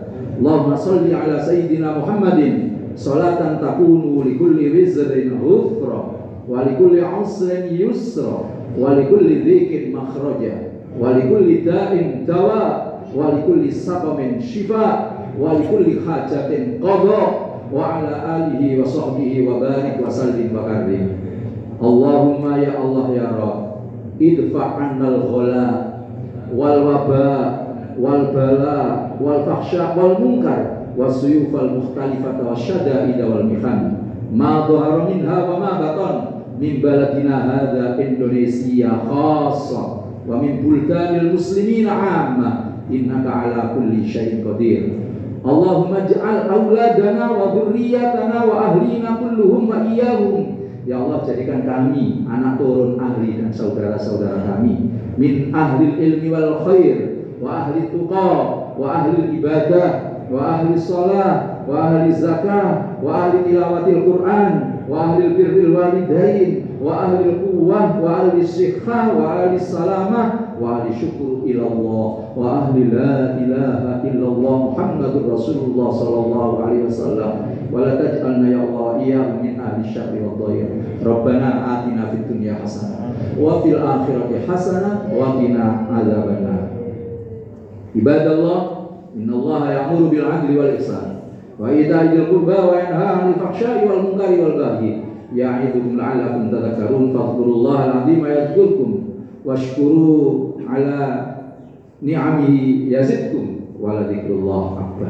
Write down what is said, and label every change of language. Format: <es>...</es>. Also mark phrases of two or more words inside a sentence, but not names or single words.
<ar>اللهم صل على سيدنا محمد صلاة تكون لكل وزر غفرا ولكل عسر يسرا ولكل ضيق مخرجا ولكل داء دواء ولكل سقم شفاء ولكل حاجة قضاء وعلى آله وصحبه وبارك وسلم وكرم. اللهم يا الله يا رب ادفع عنا الغلاء والوباء والبلاء والفحشاء والمنكر والسيوف المختلفة والشدائد والمحن ما ظهر منها وما بطن من بلدنا هذا إندونيسيا خاصة ومن بلدان المسلمين عامة إنك على كل شيء قدير. اللهم اجعل أولادنا وذرياتنا وأهلنا كلهم وإياهم.</ar> <id>Ya Allah, jadikan kami, anak turun ahli dan saudara-saudara kami,</id> <ar>من أهل العلم والخير وأهل التقى وأهل العبادة وأهل الصلاة وأهل الزكاة وأهل تلاوة القرآن وأهل بر الوالدين وأهل القوة وأهل الصحة وأهل السلامة وأهل الشكر إلى الله وأهل لا إله إلا الله محمد رسول الله صلى الله عليه وسلم ولا تجعلنا يا الله وإياهم من أهل الشر والضير. ربنا آتنا في الدنيا حسنة وفي الآخرة حسنة وقنا عذاب النار. عباد الله إن الله يأمر بالعدل والإحسان وإيتاء ذي القربى وينهى عن الفحشاء والمنكر والبغي يعظكم لعلكم تذكرون. فاذكروا الله العظيم يذكركم واشكروه على نعمه يزدكم ولذكر الله أكبر.</ar>